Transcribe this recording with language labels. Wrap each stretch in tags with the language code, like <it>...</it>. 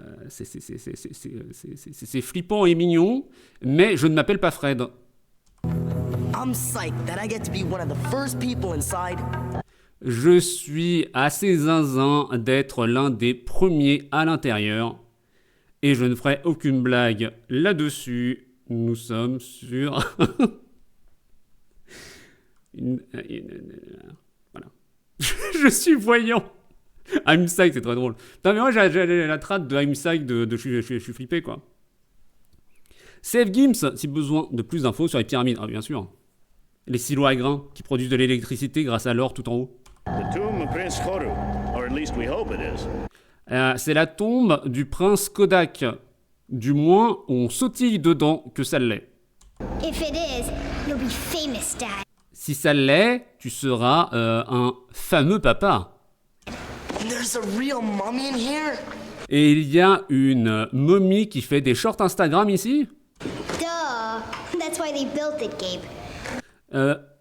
<fr>C'est flippant et mignon, mais je ne m'appelle pas Fred.</fr> <en>I'm psyched that I get to be one of the first people inside.</en> <fr>Je suis assez zinzin d'être l'un des premiers à l'intérieur. Et je ne ferai aucune blague là-dessus. Nous sommes sur... Voilà. Je suis voyant.</fr> <en>I'm psyched,</en> <fr>c'est très drôle. Non mais moi j'ai la trad de</fr> <en>I'm psyched</en> <fr>je suis flippé, quoi. Save Gims, si besoin de plus d'infos sur les pyramides. Ah bien sûr. Les silos à grains qui produisent de l'électricité grâce à l'or tout en haut.</fr> <en>The tomb of Prince Khoru, or at least we hope it is.</en> <fr>C'est la tombe du prince Kodak. Du moins, on sautille dedans que ça l'est.</fr> <en>If it is, you'll be famous, Dad.</en> <fr>Si ça l'est, tu seras un fameux papa.</fr> <en>There's a real mummy in here?</en> <fr>Et il y a une momie qui fait des shorts Instagram ici.</fr> <en>Duh. That's why they built it, Gabe.</en>